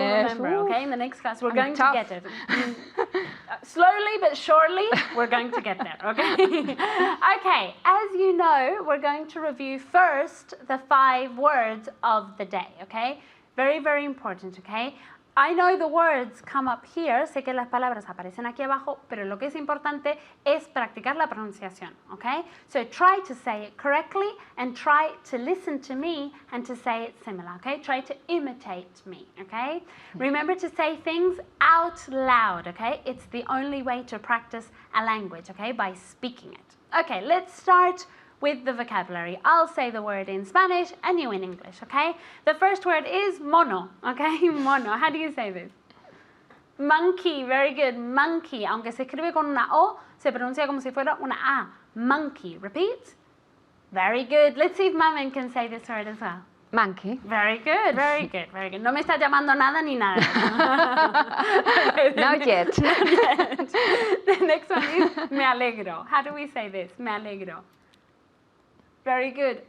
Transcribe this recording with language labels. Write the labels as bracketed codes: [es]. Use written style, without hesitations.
[en] Yes. remember, Ooh. okay? In the next class, we're I'm going tough. to get it. Slowly but surely, we're going to get there, okay? Okay, as you know, we're going to review first the 5 words of the day, okay? Very, very important, okay? I know the words come up here, [es] sé que las palabras aparecen aquí abajo, pero lo que es importante es practicar la pronunciación, okay? [en] So try to say it correctly and try to listen to me and to say it similar, okay? Try to imitate me, okay? Remember to say things out loud, okay? It's the only way to practice a language, okay? By speaking it. Okay, let's start with the vocabulary. I'll say the word in Spanish and you in English, okay? The first word is mono, okay? Mono. How do you say this? Monkey, very good. Monkey. [es] Aunque se escribe con una O, se pronuncia como si fuera una A. [en] Monkey. Repeat. Very good. Let's see if Mamen can say this word as well. Monkey. Very good, very good, very good. [es] No me está llamando nada ni nada. [en] Not yet. Not yet. The next one is me alegro. How do we say this? Me alegro. Very good.